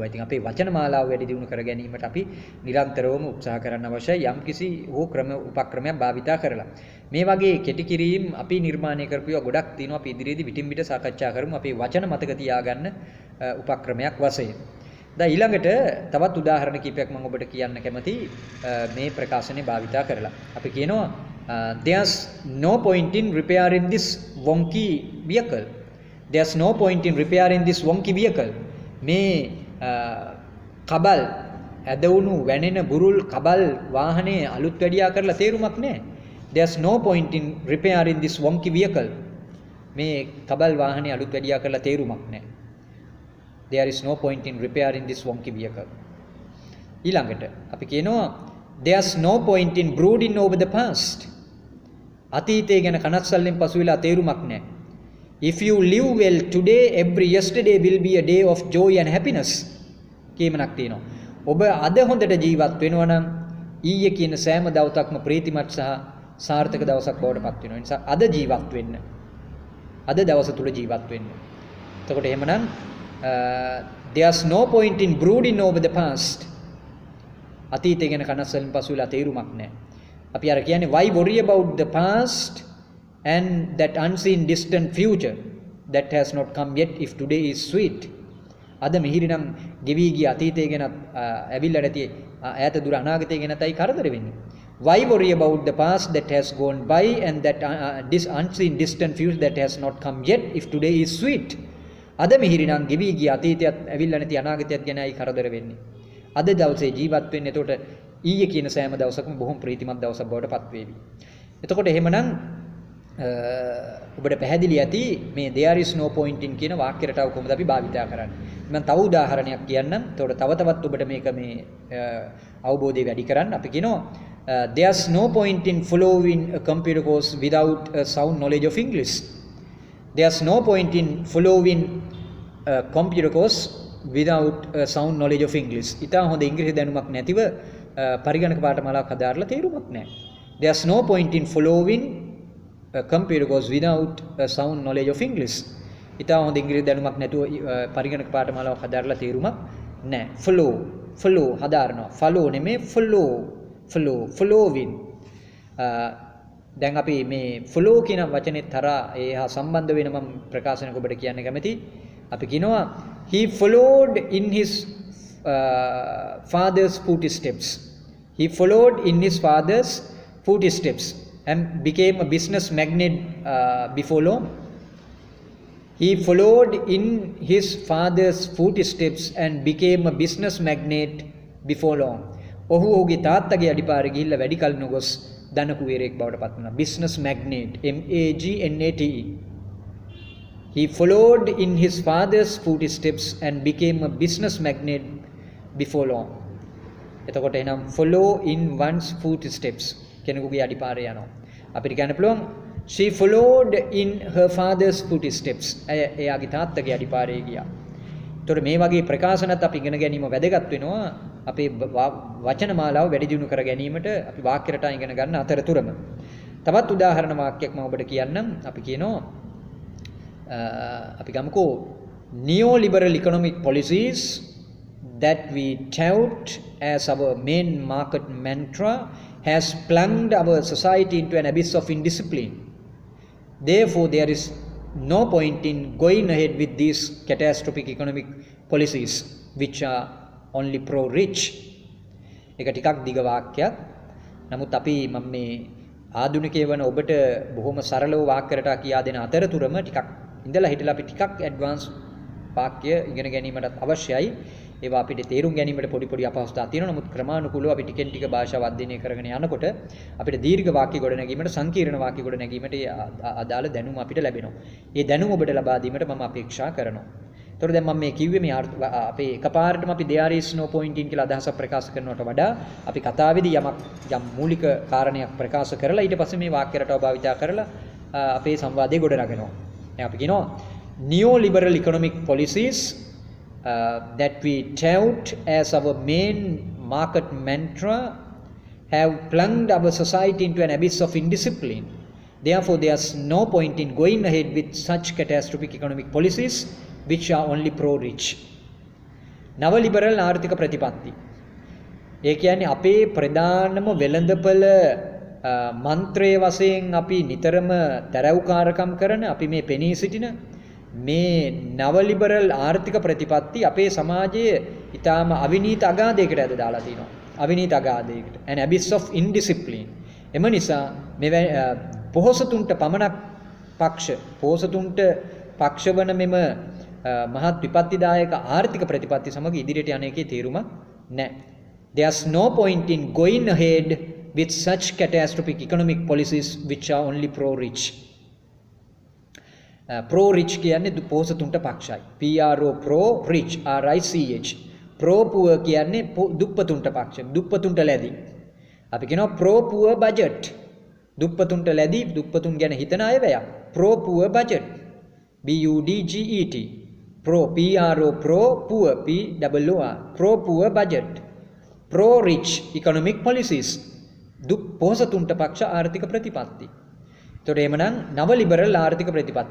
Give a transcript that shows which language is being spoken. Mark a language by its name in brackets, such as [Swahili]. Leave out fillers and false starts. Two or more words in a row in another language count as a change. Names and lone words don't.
[Sinhala] ඉතින් අපේ වචන මාලාව වැඩි දියුණු කර ගැනීමට අපි නිරන්තරවම උත්සාහ කරන්න අවශ්‍යයි. යම්කිසි හෝ උපක්‍රමයක් භාවිතා කරලා. මේ වගේ කෙටි කිරීම් අපි නිර්මාණය කරපු ඒවා ගොඩක් තියෙනවා. අපි ඉදිරියේදී විටින් විට සාකච්ඡා කරමු. අපේ වචන මතක තියාගන්න උපක්‍රමයක් වශයෙන්. දැන් ඊළඟට තවත් උදාහරණ කිහිපයක් මම ඔබට කියන්න කැමතියි මේ ප්‍රකාශනේ භාවිතා කරලා. අපි කියනවා [English] there's no point in repairing this wonky vehicle. There's no point in repairing this wonky vehicle. [Sinhala] මේ කබල් ඇදවුණු වැනෙන බුරුල් කබල් වාහනේ අලුත් වැඩියා කරලා තේරුමක් නැහැ. [English] There's no point in repairing this wonky vehicle. [Sinhala] මේ කබල් වාහනේ අලුත් වැඩියා කරලා තේරුමක් නැහැ. [English] There is no point in repairing this wonky vehicle. [Sinhala] ඊළඟට අපි කියනවා [English] there's no point in brooding over the past. [Sinhala] අතීතය ගැන කනස්සල්ලෙන් පසු වෙලා තේරුමක් නැහැ. [English] If you live well today, every yesterday will be a day of joy and happiness. [Sinhala] කීමනක් තියෙනවා. ඔබ අද හොඳට ජීවත් වෙනවා නම් ඊයේ කියන සෑම දවසක්ම ප්‍රීතිමත් සහ සාර්ථක දවසක් බවට පත් වෙනවා. ඒ නිසා අද ජීවත් වෙන්න. අද දවස තුල ජීවත් වෙන්න. එතකොට එහෙමනම් [English] there's no point in brooding over the past. [Sinhala] අතීතය ගැන කනස්සල්ලෙන් පසු වෙලා තේරුමක් නැහැ. අපි අර කියන්නේ [English] why worry about the past and that unseen distant future that has not come yet if today is sweet. [Sinhala] අද මිහිරිනම් ගෙවි ගිය අතීතය ගැන ඇවිල්ලා නැති ඈත දුර අනාගතය ගැනයි කරදර වෙන්නේ. [English] Why worry about the past that has gone by and that this unseen distant future that has not come yet if today is sweet. [Sinhala] අද මිහිරිනම් ගෙවි ගිය අතීතයත් ඇවිල්ලා නැති අනාගතයත් ගැනයි කරදර වෙන්නේ. අද දවසේ ජීවත් වෙන්න. එතකොට ඊයේ කියන සෑම දවසකම බොහොම ප්‍රීතිමත් දවසක් බවට පත් වේවි. එතකොට එහෙමනම් ඔබට පැහැදිලි ඇති මේ [English] there is no point in [Sinhala] කියන වාක්‍ය රටාව කොහොමද අපි භාවිතා කරන්නේ. මම තව උදාහරණයක් කියන්නම්. එතකොට තව තවත් ඔබට මේක මේ අවබෝධය වැඩි කරන්න අපි කියනවා [English] there's no point in following a computer course without a sound knowledge of English. There's no point in following a computer course without a sound knowledge of English. [Sinhala] ඉතා හොඳ ඉංග්‍රීසි දැනුමක් නැතිව පරිගණක පාඨමාලාවක් හදාarලා තේරුමක් නැහැ. [English] There's no point in following a computer course without a sound knowledge of English. [Sinhala] ඉතා හොඳ ඉංග්‍රීසි දැනුමක් නැතුව පරිගණක පාඨමාලාවක් හදාarලා තේරුමක් නැහැ. follow හදාarනවා. follow නෙමෙයි following. දැන් අපි මේ follow කියන වචනේ තරහා ඒ හා සම්බන්ධ වෙන මම ප්‍රකාශනක ඔබට කියන්න කැමතියි. අපි කියනවා [English] he followed in his father's footsteps. He followed in his father's footsteps and became a business magnate before long. He followed in his father's footsteps and became a business magnate before long. [Sinhala] ඔහු ඔහුගේ තාත්තගේ අඩිපාරේ ගිහිල්ලා වැඩි කල නොගොස් ධනකුවේරයෙක් බවට පත් වුණා. [English] business magnate magnate. He followed in his father's footsteps and became a business magnate before long. [Sinhala] එතකොට එහෙනම් [English] follow in one's footsteps [Sinhala] කෙනෙකුගේ අඩිපාරේ යනවා. අපිට කියන්න පුළුවන් [English] she followed in her father's footsteps. [Sinhala] එයාගේ තාත්තගේ අඩිපාරේ ගියා. එතකොට මේ වගේ ප්‍රකාශනත් අපි ඉගෙන ගැනීම වැදගත් වෙනවා. අපේ වචන මාලාව වැඩි දියුණු කර ගැනීමට අපි වාක්‍ය රටා ඉගෙන ගන්න අතරතුරම. තවත් උදාහරණ වාක්‍යයක් මම ඔබට කියන්නම්. අපි කියනවා අපි ගමුකෝ [English] neoliberal economic policies that we tout as our main market mantra has plunged our society into an abyss of indiscipline. Therefore, there is no point in going ahead with these catastrophic economic policies which are only pro-rich. [Sinhala] ඒක ටිකක් දිග වාක්‍යයක්. නමුත් අපි මම මේ ආධුනිකය වන ඔබට බොහොම සරලව වාක්‍ය රටා කියා දෙන අතරතුරම ටිකක් ඉඳලා හිටලා අපි ටිකක් ඇඩ්වාන්ස් වාක්‍ය ඉගෙන ගැනීමටත් අවශ්‍යයි. ඒවා අපිට තේරුම් ගැනීමට පොඩි අපහසුතා තියෙනවා. නමුත් ක්‍රමානුකූලව අපි ටිකෙන් ටික භාෂාව අධ්‍යයනය කරගෙන යනකොට අපිට දීර්ඝ වාක්‍ය ගොඩනැගීමට සංකීර්ණ වාක්‍ය ගොඩනැගීමට අදාළ දැනුම අපිට ලැබෙනවා. ඒ දැනුම ඔබට ලබා දීමට මම අපේක්ෂා කරනවා. ඒතකොට දැන් මම මේ කිව්වේ මේ අපේ එකපාරටම අපි [English] there is no point in [Sinhala] කියලා අදහසක් ප්‍රකාශ කරනවට වඩා අපි කතාවේදී යම් මූලික කාරණයක් ප්‍රකාශ කරලා ඊට පස්සේ මේ වාක්‍ය රටාව භාවිතා කරලා අපේ සංවාදයේ ගොඩනගනවා. දැන් අපි කියනවා [English] neoliberal economic policies that we tout as our main market mantra have plunged our society into an abyss of indiscipline. Therefore, there's no point in going ahead with such catastrophic economic policies which are only pro-rich. [Sinhala] නව ලිබරල් ආර්ථික ප්‍රතිපත්ති. ඒ කියන්නේ අපේ ප්‍රධානම වෙළඳපළ මන්ත්‍රයේ වශයෙන් අපි නිතරම තරවුකාරකම් කරන අපි මේ පෙනී සිටින මේ නව ලිබරල් ආර්ථික ප්‍රතිපත්ති අපේ සමාජයේ ඊටාම අවිනීත අගාධයකට ඇද දාලා තිනවා. අවිනීත අගාධයකට. [English] an abyss of indiscipline. [Sinhala] එම නිසා මේ පොහොසතුන්ට පමණක් පොහොසතුන්ට පක්ෂවන මෙම මහත් විපත්තිදායක ආර්ථික ප්‍රතිපත්ති සමග ඉදිරියට යන එකේ තේරුමක් නැහැ. [English] There's no point in going ahead with such catastrophic economic policies which are only pro-rich. [Sinhala] Pro-rich කියන්නේ පොහොසතුන්ට පක්ෂයි. [English] PRO pro-rich RICH. [Sinhala] pro-poor කියන්නේ දුප්පතුන්ට පක්ෂ. දුප්පතුන්ට ලැබි. අපි කියනවා [English] pro-poor budget. [Sinhala] දුප්පතුන්ට ලැබි දුප්පතුන් ගැන හිතන අයවැයක්. [English] pro-poor budget. BUDGET. PRO pro-poor POOR. pro-poor budget. pro-rich economic policies. [Sinhala] පොහොසතුන්ට පක්ෂ ආර්ථික ප්‍රතිපත්ති. එතකොට එහෙමනම් නව ලිබරල් ආර්ථික ප්‍රතිපත්ති.